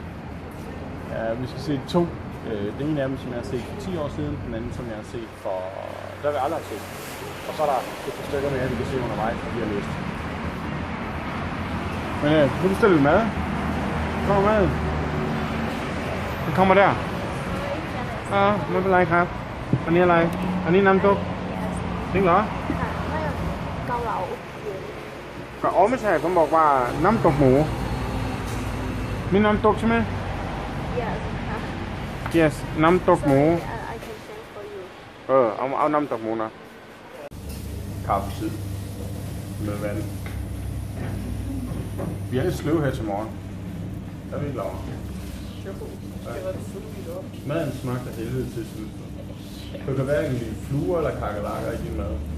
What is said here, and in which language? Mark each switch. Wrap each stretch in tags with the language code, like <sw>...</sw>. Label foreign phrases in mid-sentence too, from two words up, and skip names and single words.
<da>Ja, vi skal se 2. Den ene af dem, som jeg har set for 10 år siden, den anden, som jeg har set for... Der har vi aldrig set. Og så er der et par stykker mere, vi kan se undervejs, og vi har lyst. Men nu bestiller vi mad. Kommer mad. Den kommer der.</da> <th>ไม่เป็นไรครับอันนี้อะไรอันนี้น้ำซุปจริงเหรอเกาเหลาก็อ๋อไม่ใช่ผมบอกว่าน้ำตกหมูมีน้ำตกใช่ไหม Yes น้ำตกหมูเอาน้ำตกหมูนะ</th> <da>kaffetid med vand. Vi har lidt sløv her til morgen. Der er vi ikke lavet. Maden smagte helvede til slut. Du kan hverken lide fluer eller kakelakker i din mad.</da>